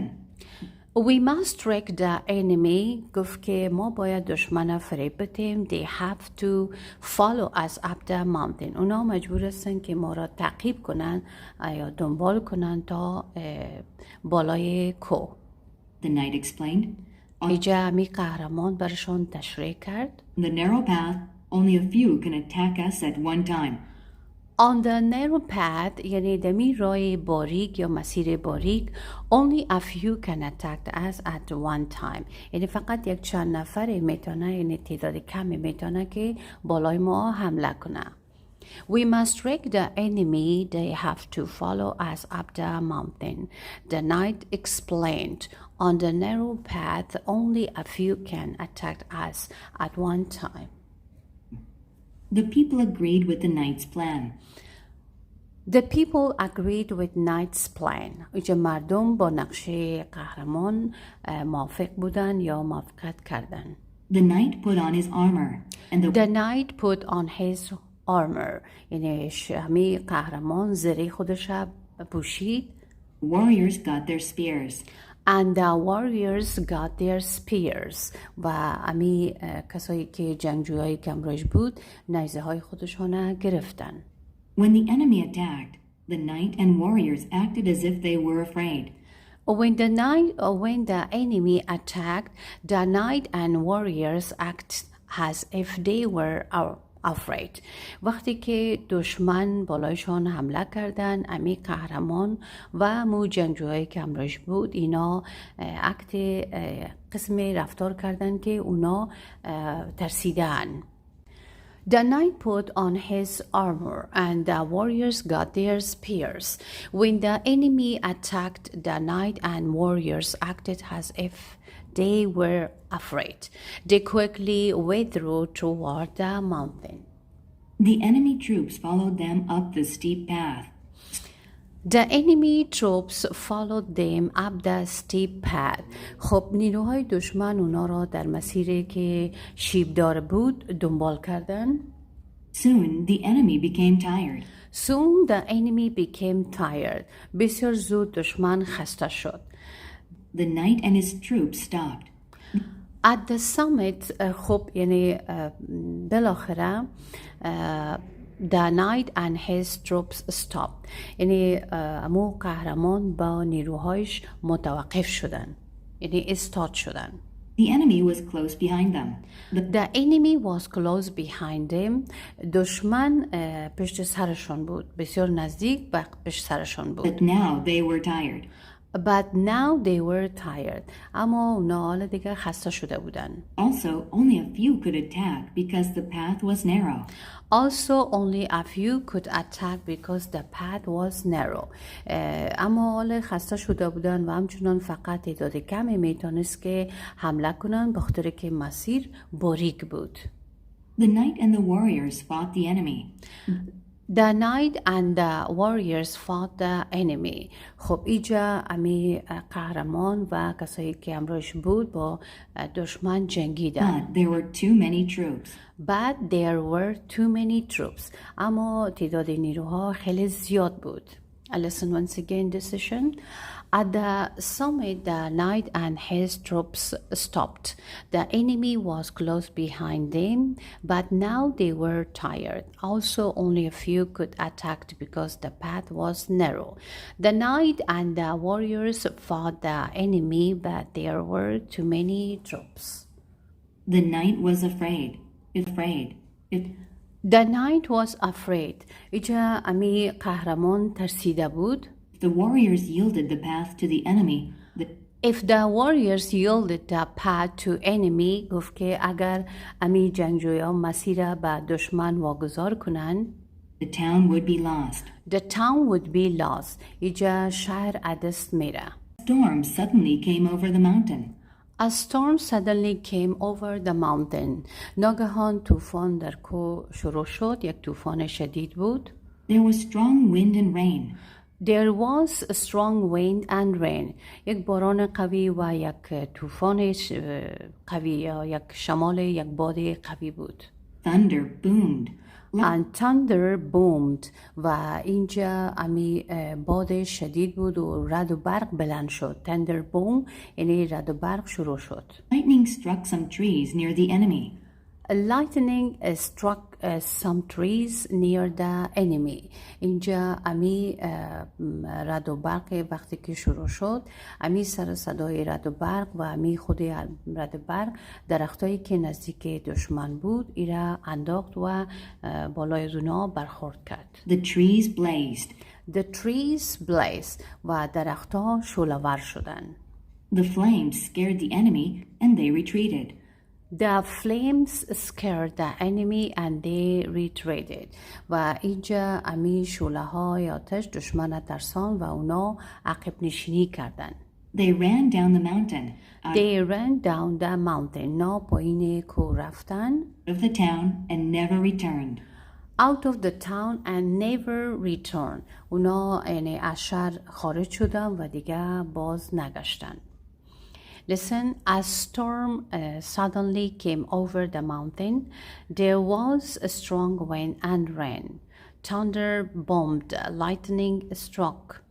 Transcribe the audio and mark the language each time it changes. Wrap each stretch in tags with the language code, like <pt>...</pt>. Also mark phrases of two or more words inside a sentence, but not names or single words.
<en>We must trick the enemy.</en> <fa>گفت که ما باید دشمن فریب بدیم.</fa> <en>They have to follow us up the mountain.</en> <fa>اونا مجبور هستن که ما را تعقیب کنن یا دنبال کنن تا بالای کوه.</fa> <en>The knight explained.</en> <fa>اینجا می قهرمان برشان تشریح کرد.</fa> <en>On the narrow path, only a few can attack us at one time. On the narrow path</en> <fa>یعنی دمی راه باریک یا مسیر باریک.</fa> <en>Only a few can attack us at one time.</en> <fa>یعنی فقط یک چند نفر میتونه، یعنی تعداد کمی میتونه که بالای ما حمله کنه.</fa> <en>We must trick the enemy. They have to follow us up the mountain. The knight explained. On the narrow path only a few can attack us at one time. The people agreed with the knight's plan. The people agreed with knight's plan.</en> <fa>اینجا مردم با نقشه قهرمان موافق بودن یا موافقت کردن.</fa> <en>The knight put on his armor and The knight put on his armor</en> <fa>یعنی همی قهرمان زره خودش پوشید.</fa> <en>Warriors got their spears. And the warriors got their spears</en> <fa>و همی کسایی که جنگجویای کمرش بود نیزه های خودشان گرفتن.</fa> <en>When the enemy attacked, the knight and warriors acted as if they were afraid. When the enemy attacked, the knight and warriors acted as if they were afraid.</en> <fa>وقتی که دشمن بالایشان حمله کردن، امی قهرمان و مو جنگجوهای که همراهش بود اینا اکت قسم رفتار کردن که اونا ترسیدن.</fa> <en>The knight put on his armor and the warriors got their spears. When the enemy attacked, the knight and warriors acted as if they were afraid. They quickly withdrew toward the mountain. The enemy troops followed them up the steep path. The enemy troops followed them up the steep path.</en> <fa>خب نیروهای دشمن اونا را در مسیری که شیبدار بود دنبال کردن.</fa> <en>Soon the enemy became tired. Soon the enemy became tired.</en> <fa>بسیار زود دشمن خسته شد.</fa> <en>The knight and his troops stopped. At the summit</en> <fa>خب یعنی بالاخره</fa> <en>the knight and his troops stopped.</en> <fa>یعنی امو قهرمان با نیروهایش متوقف شدن. یعنی استاد شدن.</fa> <en>The enemy was close behind them. The enemy was close behind them.</en> <fa>دشمن پشت سرشان بود. بسیار نزدیک به پشت سرشان بود.</fa> <en>But now they were tired. But now they were tired.</en> <fa>اما اونا حالا دیگه خسته شده بودن.</fa> <en>Also, only a few could attack because the path was narrow. Also, only a few could attack because the path was narrow.</en> <fa>اما حالا خسته شده بودن و همچنان فقط تعداد کمی میتونست که حمله کنن به خاطر که مسیر باریک بود.</fa> <en>The knight and the warriors fought the enemy. The knight and the warriors fought the enemy.</en> <fa>خب اینجا امی قهرمان و کسایی که همراهش بود با دشمن جنگیدن.</fa> <en>But there were too many troops. But there were too many troops.</en> <fa>اما تعداد نیروها خیلی زیاد بود.</fa> <en>I listen once again this session. At the summit, the knight and his troops stopped. The enemy was close behind them, but now they were tired. Also, only a few could attack because the path was narrow. The knight and the warriors fought the enemy, but there were too many troops. The knight was afraid. The knight was afraid.</en> <fa>اینجا امی قهرمان ترسیده بود.</fa> <en>The warriors yielded the path to the enemy. If the warriors yielded the path to enemy,</en> <fa>گفت که اگر امی جنگجویان مسیر به دشمن واگذار کنن</fa> <en>The town would be lost. The town would be lost.</en> <fa>اینجا شهر از دست میره.</fa> <en>A storm suddenly came over the mountain. A storm suddenly came over the mountain.</en> <fa>ناگهان طوفان در کوه شروع شد. یک طوفان شدید بود.</fa> <en>There was strong wind and rain. There was a strong wind and rain.</en> <fa>یک باران قوی و یک طوفان قوی یا یک شمال یک باد قوی بود.</fa> <en>Thunder boomed. And thunder boomed.</en> <fa>و اینجا امی باد شدید بود و رعد و برق بلند شد.</fa> <en>Thunder boom</en> <fa>یعنی رعد و برق شروع شد.</fa> <en>Lightning struck some trees near the enemy. Lightning struck some trees near the enemy.</en> <fa>اینجا امی رعد و برق وقتی که شروع شد امی سر صدای رعد و برق و امی خود رعد و برق درختایی که نزدیک دشمن بود ایرا انداخت و بالای اونا برخورد کرد.</fa> <en>The trees blazed. The trees blazed</en> <fa>و درختها شعله‌ور شدن.</fa> <en>The flames scared the enemy and they retreated. The flames scared the enemy and they retreated.</en> <fa>و اینجا امی شعله های آتش دشمن ترسان و اونا عقب نشینی کردن.</fa> <en>They ran down the mountain. They ran down the mountain.</en> <fa>نا پایین کوه رفتن.</fa> <en>Out of the town and never returned. Out of the town and never returned.</en> <fa>اونا یعنی از شهر خارج شدن و دیگه باز نگشتن.</fa> <en>Listen, a storm suddenly came over the mountain. There was a strong wind and rain. Thunder boomed, lightning struck.</en>